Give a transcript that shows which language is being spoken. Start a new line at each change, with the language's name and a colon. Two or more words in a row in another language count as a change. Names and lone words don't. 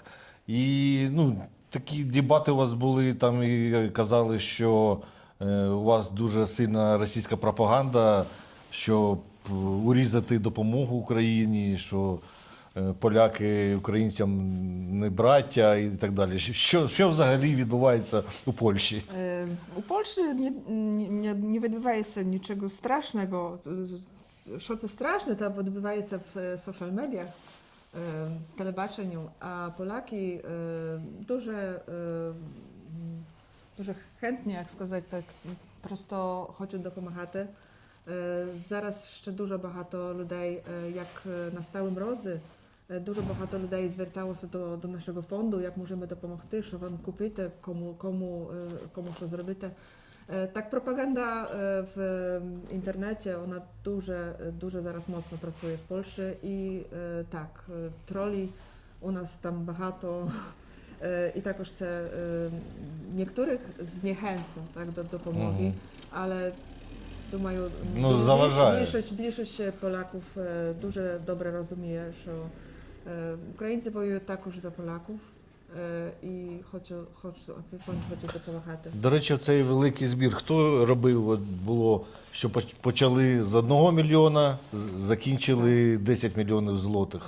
Ukrainian: І такі дебати у вас були, там і казали, що у вас дуже сильна російська пропаганда, щоб урізати допомогу Україні, що поляки українцям не браття і так далі. Що взагалі відбувається у Польщі?
Polish: U Polski nie odbywa się niczego strasznego. Co straszne, to odbywa się w social mediach, telebaczeniu, a Polaki дуже chętnie, jak
Ukrainian: сказати так, просто хочуть допомагати. Зараз ще дуже багато людей, як настали морози, дуже багато людей зверталося до нашого фонду, як можемо допомогти, що вам купити, кому що зробити. Так, пропаганда в інтернеті, вона дуже зараз моцно працює в Польщі. І так, тролі у нас там багато. І також це
Polish: niektórych zniechęca tak,
Ukrainian: do допомоги, але думаю, заважає. більшість Polaków дуже добре розуміє, що українці воюють також за Поляків і хочуть допомагати. До речі, цей великий збір, хто робив? От було, що почали з 1 мільйона, закінчили 10 мільйонів злотих.